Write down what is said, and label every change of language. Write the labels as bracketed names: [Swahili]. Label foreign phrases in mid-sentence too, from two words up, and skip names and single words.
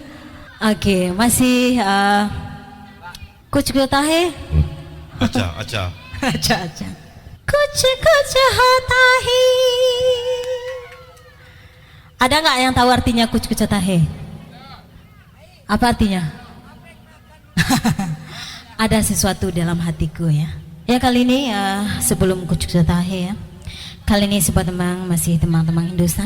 [Indonesian] Oke, masih [Hindi] कुछ होता है? अच्छा अच्छा अच्छा अच्छा कुछ होता है. [Indonesian] Ada nggak yang tahu artinya [Hindi] कुछ होता है? [Indonesian] Apa artinya? Ada sesuatu dalam hatiku ya. Ya kali ini sebelum [Hindi] कुछ होता है [Indonesian] ya. Kali ini sobat Temang masih teman-teman Hindustan.